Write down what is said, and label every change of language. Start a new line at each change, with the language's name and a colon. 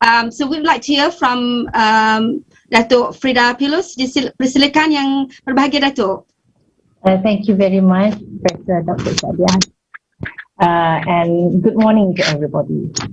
English: So we would like to hear from Dato' Freda Pilus.
Malay: Persilakan yang berbahagia, Dato'.
English: Thank you very much, Professor Dr. Sadia. And good morning to everybody.